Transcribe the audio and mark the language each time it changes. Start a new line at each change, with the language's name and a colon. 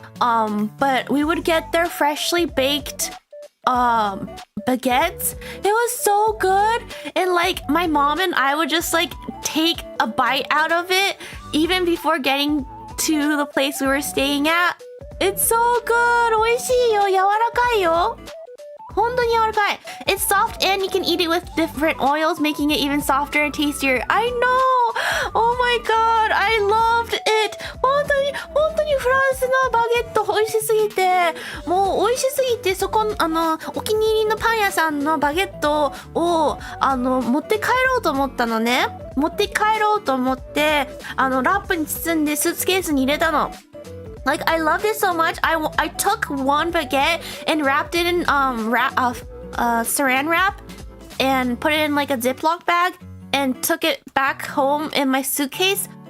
English: But we would get their freshly baked baguettes. It was so good, and like my mom and I would just like take a bite out of it even before getting to the place we were staying at. It's so good.
Japanese: 美味しいよ。柔らかいよ。本当に柔らかい。
English: It's soft and you can eat it with different oils, making it even softer and tastier. I know! Oh my god! I loved it!
Japanese: 本当にフランスのバゲット美味しすぎて、もう美味しすぎて、そこ、お気に入りのパン屋さんのバゲットを、持って帰ろうと思ったのね。持って帰ろうと思って、ラップに包んでスーツケースに入れたの。
English: Like, I loved it so much. I took one baguette and wrapped it in saran wrap and put it in like a Ziploc bag and took it back home in my suitcase.